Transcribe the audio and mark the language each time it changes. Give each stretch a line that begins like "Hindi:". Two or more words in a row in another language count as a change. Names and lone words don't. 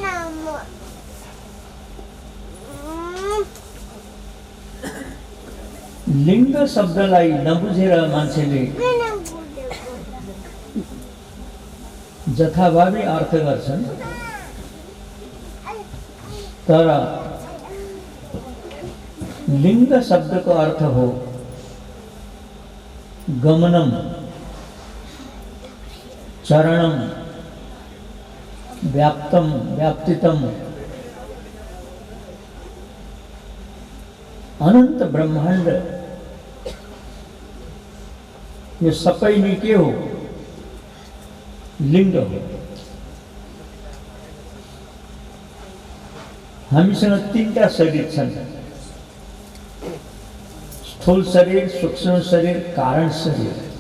Nepali: लिङ्ग शब्दलाई नबुझेर मान्छेले जथाभावी अर्थ गर्छन्, तर लिङ्ग शब्दको अर्थ हो
Sanskrit: गमनम, चरणम, व्याप्तम, व्याप्तितम।
Nepali: अनंत ब्रह्मांड यो सबै नै के हो? लिङ्ग हो। हामीसँग तीनटा शरीर छन्, स्थूल शरीर, सूक्ष्म शरीर, कारण शरीर।